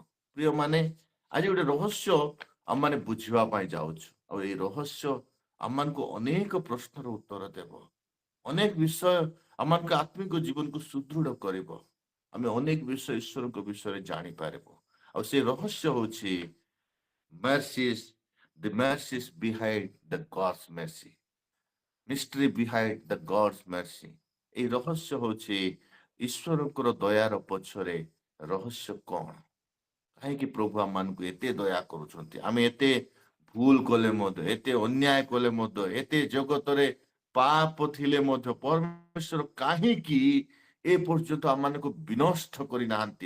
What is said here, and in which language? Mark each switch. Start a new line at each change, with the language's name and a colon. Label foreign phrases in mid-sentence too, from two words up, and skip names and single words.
Odia: ପ୍ରିୟମାନେ, ଆଜି ଗୋଟେ ରହସ୍ୟ ଆମମାନେ ବୁଝିବା ପାଇଁ ଯାଉଛୁ। ଆଉ ଏଇ ରହସ୍ୟ ଆମମାନଙ୍କୁ ଅନେକ ପ୍ରଶ୍ନର ଉତ୍ତର ଦେବ, ଅନେକ ବିଷୟ ଆମମାନଙ୍କ ଆତ୍ମିକ ଜୀବନକୁ ସୁଦୃଢ କରିବ। ଆମେ ଅନେକ ବିଷୟ ଈଶ୍ୱରଙ୍କ ବିଷୟରେ ଜାଣିପାରିବୁ। ଆଉ ସେ ରହସ୍ୟ ହଉଛି
English: mercies, the mercies behind the God's mercy, mystery behind the God's mercy।
Odia: এই ରହସ୍ୟ ହଉଛି ଈଶ୍ୱରଙ୍କର ଦୟାର ପଛରେ ରହସ୍ୟ କଣ? କାହିଁକି ପ୍ରଭୁ ଆମମାନଙ୍କୁ ଏତେ ଦୟା କରୁଛନ୍ତି? ଆମେ ଏତେ ଭୁଲ କଲେ ମଧ୍ୟ, ଏତେ ଅନ୍ୟାୟ କଲେ ମଧ୍ୟ, ଏତେ ଜଗତରେ ପାପ ଥିଲେ ମଧ୍ୟ ପରମେଶ୍ୱର କାହିଁକି ଏ ପର୍ଯ୍ୟନ୍ତ ଆମମାନଙ୍କୁ ବିନଷ୍ଟ କରିନାହାନ୍ତି?